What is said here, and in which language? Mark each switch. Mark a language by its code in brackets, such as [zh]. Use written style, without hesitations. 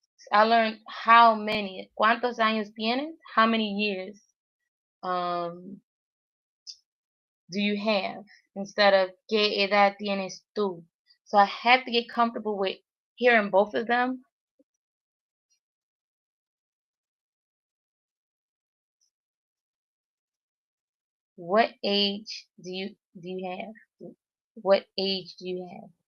[en] I learned how many. [es] ¿Cuántos años tienes? [en] How many years do you have? Instead of [es] ¿Qué edad tienes tú? [en] So I have to get comfortable with hearing both of them. What age do you have? What age do you have?